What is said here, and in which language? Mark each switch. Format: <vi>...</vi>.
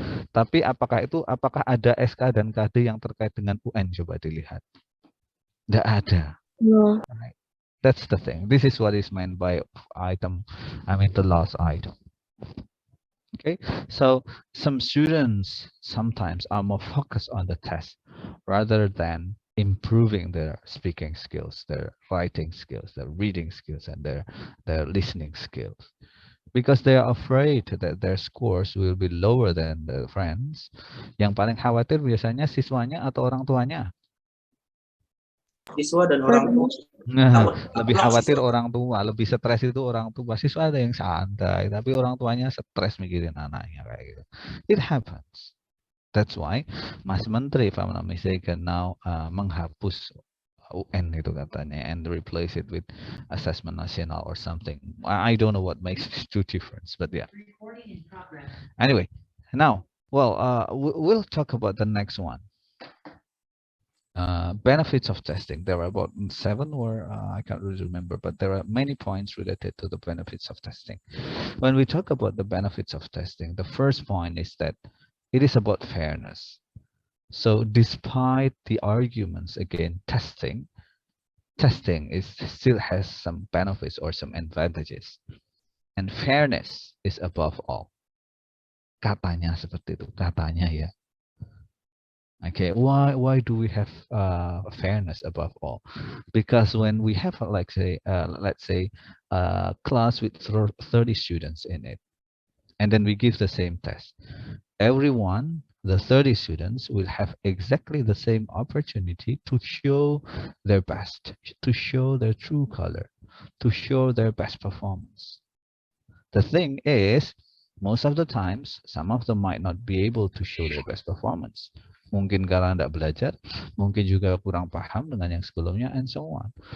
<id>Tapi apakah ada SK dan KD yang terkait dengan UN? Coba dilihat. Tidak ada.</id> <en>No. That's the thing. This is what is meant by item. The last item. Okay, so some students sometimes are more focused on the test rather than improving their speaking skills, their writing skills, their reading skills, and their listening skills. Because they are afraid that their scores will be lower than their friends.</en> <id>Yang paling khawatir biasanya siswanya atau orang tuanya? Siswa dan orang tua. Lebih khawatir orang tua, lebih stres itu orang tua. Siswa ada yang santai, tapi orang tuanya stres mikirin anaknya kayak gitu.</id> <en>It happens. That's why Mas Menteri, if I'm not mistaken, now</en> <id>menghapus UN itu katanya</id> <en>and replace it with assessment national or something. I don't know what makes these two difference, but yeah. Anyway, now, well, we'll talk about the next one. Benefits of testing. There are about 7 or I can't really remember, but there are many points related to the benefits of testing. When we talk about the benefits of testing, the first point is that it is about fairness. So despite the arguments against testing still has some benefits or some advantages. And fairness is above all.</en> <id>Katanya seperti itu, katanya ya.</id> <en>Okay, why do we have fairness above all? Because when we have let's say a class with 30 students in it, and then we give the same test, everyone, the 30 students, will have exactly the same opportunity to show their best, to show their true color, to show their best performance. The thing is, most of the times, some of them might not be able to show their best performance.</en> <id>Mungkin karena tidak belajar, mungkin juga kurang paham dengan yang sebelumnya,</id> <en>and so on.</en>